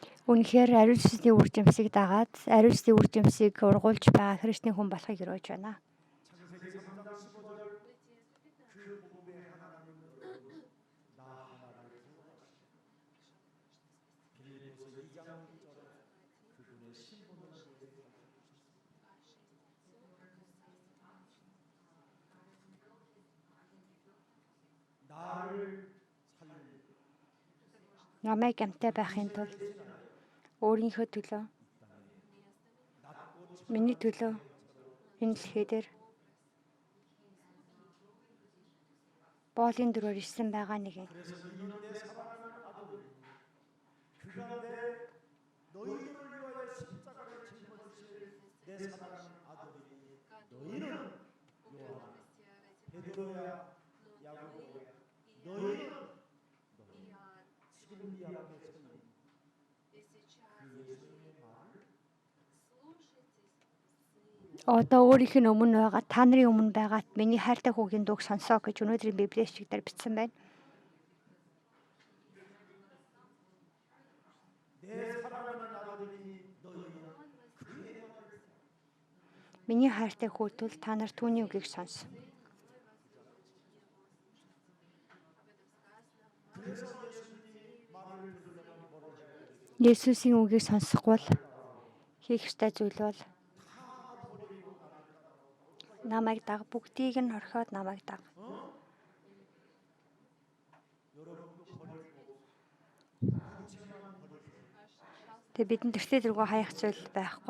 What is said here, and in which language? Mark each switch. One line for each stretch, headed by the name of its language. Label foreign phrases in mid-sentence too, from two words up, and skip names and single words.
Mongolian: Үнэхээр ариун сүнсний үр жимсийг дагаад ариун сүнсний үр жимсийг ургуулж байгаа христийн хүн болохыг өрөөж байна.
Korean: 창세기 3장 15절 그 복음의 하나님은 나 하나를 부어하시고 빌립보서 2장 1절에 그분의 신분을 우리에게 나를 살리고
Mongolian: Намайг амтай байхын тулд өөрийнхөө төлөө миний төлөө энэ дэлхий дээр боолын дөрөөр ирсэн байгаа нэгэн.
Korean: 그래서 이는 내 사랑하는 아들 그가 너희들을 위하여 십자가를 짊어지실 내 사랑하는 아들이니 너희는 요한 베드로야 야고보야 너희는 지금 네 앞에 서는 그 예수님의 말을
Mongolian: Одоо өөрийнх нь өмнө байгаа та нарын өмнө байгаа миний хайртай хүүгийн дууг сонсоо гэж өнөөдрийн Библийн бичгээр бичсэн байна.
Korean: 내 사랑하는 아들이니 너희는 그의 말을
Mongolian: Миний хайртай хүүтэл та нар түүний үгийг сонс.
Korean: 그래서 예수님이 말을 들으려면 뭐라고 해야 되겠어요?
Mongolian: Есүсийн үгийг сонсохгүй бол хийх ёстой зүйл бол намайг даг, бүгдийг нь орхиод намайг даг. Тэгээ бидэнд тэртээ дэргөө хаях зүйл байхгүй.